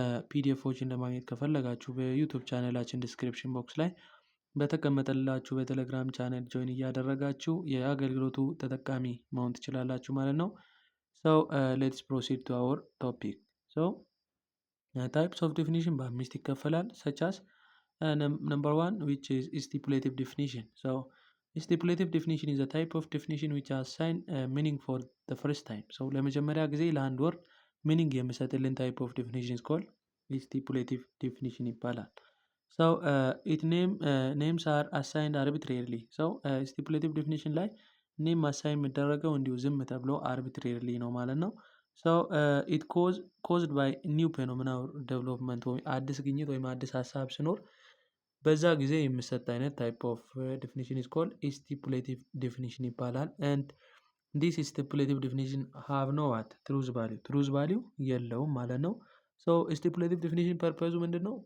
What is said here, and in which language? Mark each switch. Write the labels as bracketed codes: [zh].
[am] ፒዲኤፎችን ለማግኘት ከፈለጋችሁ በዩቱብ ቻናላችን ዲስክሪፕሽን ቦክስ ላይ በተቀመጠላችሁ በቴሌግራም ቻናል ጆይን እያደረጋችሁ የአገልግሎቱ ተጠቃሚ መሆን ትችላላችሁ ማለት ነው። [en] ሶ ሌትስ ፕሮሲድ ቱ አወር ቶፒክ። [am] ሶ [en] ታይፕስ ኦፍ ዲፊኒሽን [am] በአምስት ይከፈላል። [en] ሰቻስ ነምበር ዋን ዊች ኢዝ ስቲፑሌቲቭ ዲፊኒሽን። ሶ stipulative definition is a type of definition which assign meaning for the first time. So [am] ለመጀመሪያ ጊዜ ለአንድ ወርድ ሚኒንግ የሚሰጥልን [en] type of definition is called stipulative definition ይባላል። So it names are assigned arbitrarily. [am] So stipulative definition ላይ ኔም አሳይን የሚደረገው እንዲሁ ዝም ተብሎ arbitrarily ነው ማለት ነው። [en] So it caused by new phenomena or development [am] ወይም አዲስ ግኝት ወይም አዲስ ሀሳብ ሲኖር በዛ ጊዜ የሚሰጥ አይነት [en] ታይፕ ኦፍ ዲፊኒሽን ኢዝ ኮልድ ስቲፑሌቲቭ ዲፊኒሽን [am] ይባላል። [en] ኤንድ ዲስ ስቲፑሌቲቭ ዲፊኒሽን ሃቭ ኖ ዋት ትሩዝ ቫሊዩ [am] የለውም ማለት ነው። ሶ ስቲፑሌቲቭ ዲፊኒሽን ፐርፐዙ ምንድን ነው?